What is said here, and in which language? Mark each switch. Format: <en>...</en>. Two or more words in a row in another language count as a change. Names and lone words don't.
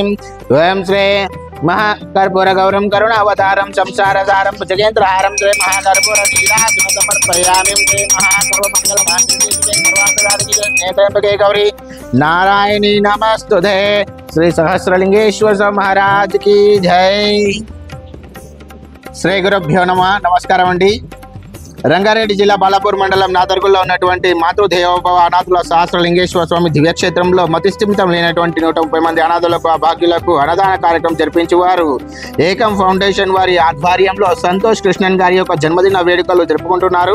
<sa>वयं श्री महाकर्पूर गौरम करुणावतारम संसारसारम भुजगेन्द्रहारम श्री महाकर्पूर नीराजन समर्पयामि। श्री महाकर्पूर गौरी नारायणी नमस्तुते।</sa> <hi>श्री सहस्रलिंगेश्वर महाराज की जय।</hi> <sa>श्री गुरुभ्यो नमः।</sa> <te>నమస్కారం అండి। రంగారెడ్డి జిల్లా బాలాపూర్ మండలం నాదర్గుల్లో ఉన్నటువంటి మాతృదేవోభవ అనాథుల సహస్రలింగేశ్వర స్వామి దివ్యక్షేత్రంలో మతిస్థిమితం లేనటువంటి 130 మంది అనాథులకు అభాగ్యులకు అన్నదాన కార్యక్రమం జరిపించేవారు ఏకం ఫౌండేషన్ వారి ఆధ్వర్యంలో సంతోష్ కృష్ణన్ గారి యొక్క జన్మదిన వేడుకలు జరుపుకుంటున్నారు।</te>